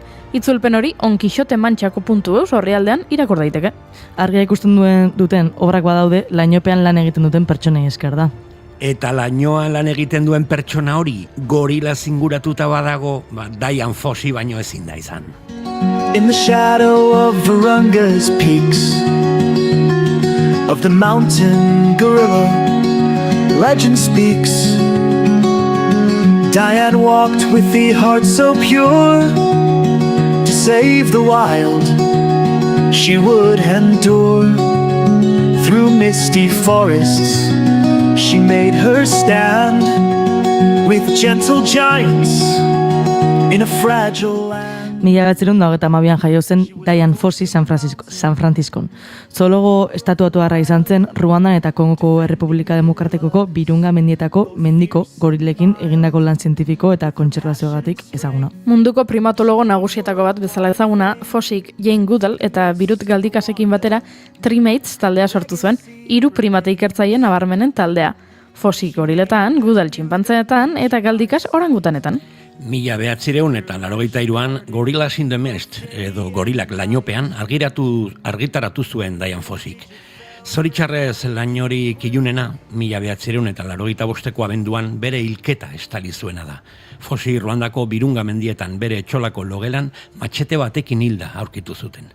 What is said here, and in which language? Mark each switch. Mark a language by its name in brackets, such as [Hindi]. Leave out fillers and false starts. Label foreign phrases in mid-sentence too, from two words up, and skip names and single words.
[Basque] Itzulpen hori onquixotemantxako.eus orrialdean irakur daiteke. Argia ikusten duten obrak badaude, lainopean lan egiten duten pertsonei esker da. Eta lainoan lan egiten duen pertsona hori gorila zinguratuta badago, Dian Fossey baino ezin da izan. [English] In the shadow of Virunga's peaks, of the mountain gorilla, legend speaks. Diane walked with the heart so pure, to save the wild she would endure. Through misty forests she made her stand, with gentle giants in a fragile land. [Basque] 1922an jaio zen Dian Fossey San Franciscon. Zoologo estatuatuarra izan zen Ruandan eta Kongoko Errepublika Demokratikoko Birunga mendietako mendiko gorilekin egindako lan zientifiko eta kontserbazioagatik ezaguna. Munduko primatologo nagusietako bat bezala ezaguna, Fosseyk Jane Goodall eta Birut Galdikasekin batera Trimates taldea sortu zuen, 3 primate ikertzaileen nabarmenen taldea. Fossey goriletan, Goodall txinpantzeetan eta Galdikas orangutanetan. 1983an Gorillas in the Mist, edo gorilak lainopean, argitaratu zuen Dian Fosseyk. Zoritxarrez lain hori Kilunena, 1985ko abenduan bere hilketa estali zuena da. Fosi Ruandako Birunga mendietan bere etxolako logelan matxete batekin hilda aurkitu zuten.